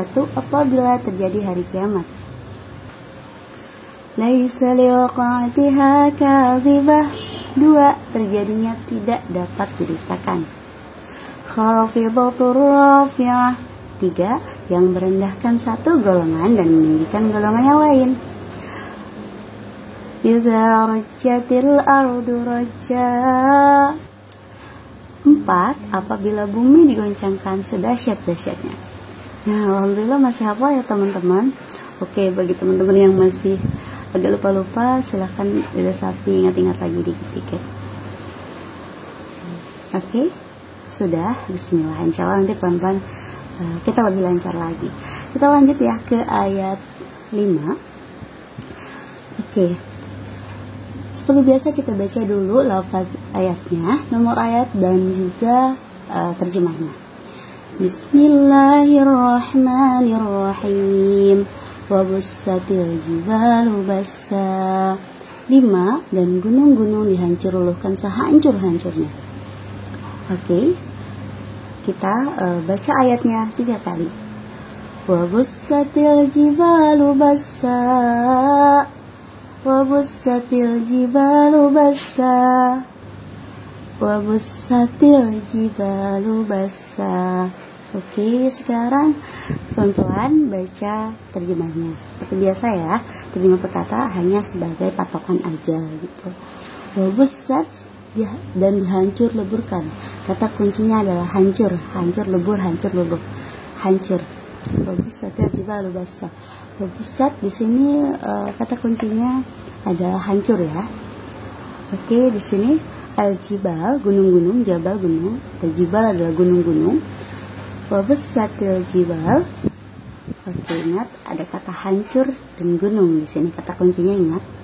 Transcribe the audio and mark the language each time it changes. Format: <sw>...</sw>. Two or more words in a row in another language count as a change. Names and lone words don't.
<id>Apabila terjadi hari kiamat.</id> <ar>ليس لوقعتها كاذبة.</ar> <id>2. Terjadinya tidak dapat didustakan.</id> <ar>خافضة رافعة.</ar> <id>3. Yang merendahkan satu golongan dan meninggikan golongan yang lain.</id> <ar>إذا رجت الأرض رجا.</ar> <id>4. Apabila bumi digoncangkan sedahsyat-dahsyatnya. Nah, alhamdulillah masih hafal ya teman-teman. Oke, bagi teman-teman yang masih agak lupa-lupa, silahkan sapi ingat-ingat lagi dikit-dikit. Oke, sudah. Bismillah.</id> <ar>إن شاء الله</ar> <id>nanti pelan-pelan kita lebih lancar lagi. Kita lanjut ya ke ayat 5. Oke, seperti biasa kita baca dulu lafaz ayatnya, nomor ayat dan juga terjemahnya. Bismillahirrahmanirrahim.</id> <ar>وبست الجبال بسا.</ar> <id>5. Dan gunung-gunung dihancur luluhkan sehancur-hancurnya. Oke, kita baca ayatnya 3 kali.</id> <ar>وبست الجبال بسا. وبست الجبال بسا. وبست الجبال بسا.</ar> <id>Oke, sekarang pelan-pelan baca terjemahnya. Seperti biasa ya, terjemah perkata hanya sebagai patokan aja gitu. Wabussat dan hancur leburkan. Kata kuncinya adalah hancur, hancur lebur, hancur lebur, hancur.</id> <ar>وبست الجبال بسا.</ar> <id>Wabussat di sini kata kuncinya adalah hancur ya. Oke, di sini al-jibal gunung-gunung, jabal gunung, atau jibal adalah gunung-gunung.</id> <ar>وبست الجبال.</ar> <id>Oke, ingat ada kata hancur dan gunung di sini, kata kuncinya ingat.</id>